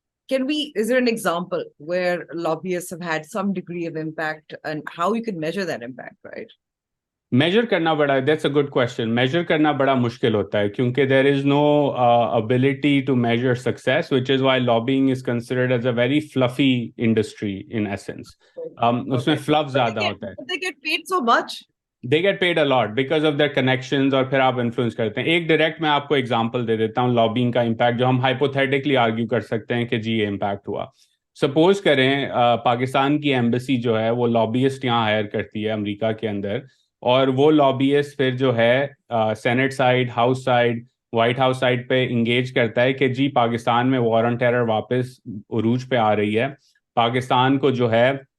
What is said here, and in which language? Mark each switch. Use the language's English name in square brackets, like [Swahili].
[English] Is there an example where lobbyists have had some degree of impact, and how you can measure that impact, right? [Urdu] Major کرنا بڑا, [English] That's a good question. [Urdu] Major کرنا بڑا مشکل ہوتا ہے کیونکہ [English] There is no ability to measure success, which is why lobbying is considered as a very fluffy industry in essence. [Urdu] اس میں فلف زیادہ ہوتا ہے. [English] They get paid so much. They get paid a lot because of their connections, [Urdu] اور پھر آپ influence کرتے ہیں. ایک ڈائریکٹ میں آپ کو ایگزامپل دے دیتا ہوں لابینگ کا امپیکٹ, جو ہم ہائپوتھیٹکلی آرگیو کر سکتے ہیں کہ جی یہ امپیکٹ ہوا. سپوز کریں پاکستان کی ایمبیسی جو ہے وہ لابیسٹ یہاں ہائر کرتی ہے امریکہ کے اندر, اور وہ لابیسٹ پھر جو ہے Saint side, house side, white house side پہ انگیج کرتا ہے کہ جی پاکستان میں وار آن ٹیرر واپس عروج پہ آ رہی ہے, پاکستان کو جو ہے